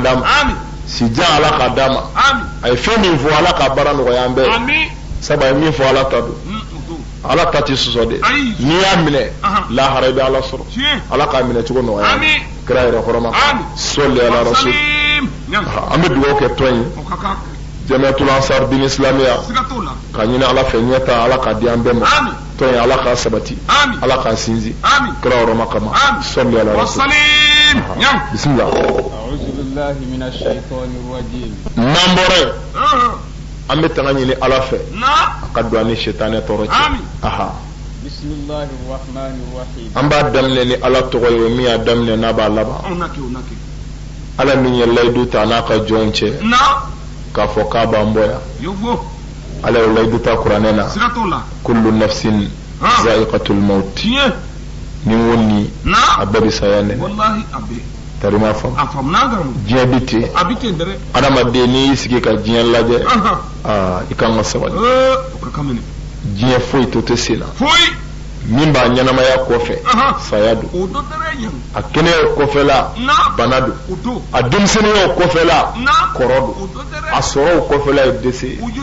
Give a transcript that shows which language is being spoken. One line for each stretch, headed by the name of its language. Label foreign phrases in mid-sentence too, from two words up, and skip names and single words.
Bambara: d'a ma sijan Ala k'a d'a ma a ye fɛn min fɔ Ala k'a baara nɔgɔya an bɛɛ sabu a ye min fɔ Ala ta don Ala ta ti sɔsɔ de n'i y'a minɛ lahara i bɛ Ala sɔrɔ Ala k'a minɛ cogo nɔgɔya kira yɛrɛ hɔrɔma
Arabic: صلِّ على الرسول
Bambara: an bɛ dugawu kɛ tɔn in Jamiatul Ansar Din Islamiya ka ɲini Ala fɛ ɲɛta Ala k'a di an bɛɛ ma tɔn in Ala k'a sabati Ala k'a sinsin kira hɔrɔma kama
Arabic: صلِّ على الرسول
Bambara: bisimila
Arabic: أعوذ بالله من الشيطان الرجيم
Bambara: n'an bɔra yen an bɛ tanga ɲini Ala fɛ a ka don an ni shetane tɔɔrɔ cɛ
Arabic: بسم الله الرحمن الرحيم
Bambara: an b'a daminɛ ni Ala tɔgɔ ye min y'a daminɛ n'a b'a laban Ala min ye layidu ta n'a ka jɔnw cɛ k'a fɔ k'a b'an bɔ yan Ala ye layidu ta kuranɛ na
Arabic: كل نفس ذائقة الموت
Bambara: ni woni a bɛɛ bɛ saya nɛ tarima fam diɲɛ bi ten adamaden n'i y'i sigi ka diɲɛ lajɛ i kan ka sabali diɲɛ foyi to tɛ sen na min b'a ɲɛnamaya kɔfɛ saya don a kɛnɛya kɔfɛla bana don a denmisɛnniya kɔfɛla kɔrɔ don a sɔrɔw kɔfɛla ye dɛsɛ